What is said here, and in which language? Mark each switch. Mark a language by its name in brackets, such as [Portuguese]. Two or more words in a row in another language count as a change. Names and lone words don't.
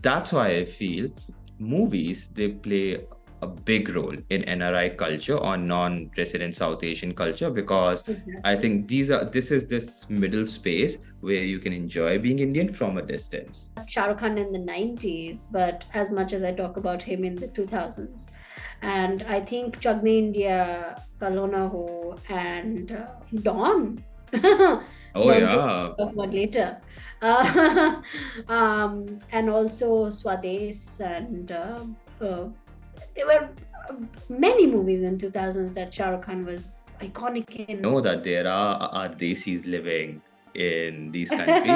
[English] that's why I feel movies, they play a big role in NRI culture or non-resident South Asian culture, because I Exactly. think this is this middle space where you can enjoy being Indian from a distance. Shah Rukh Khan in the 90s, but as much as I talk about him in the 2000s. And I think Chak De India, Kal Ho Na Ho, and Dawn. Oh Dawn to yeah. talk about later. And also Swades, and there were many movies in 2000s that Shah Rukh Khan was iconic in. Know that there are desis living in these countries.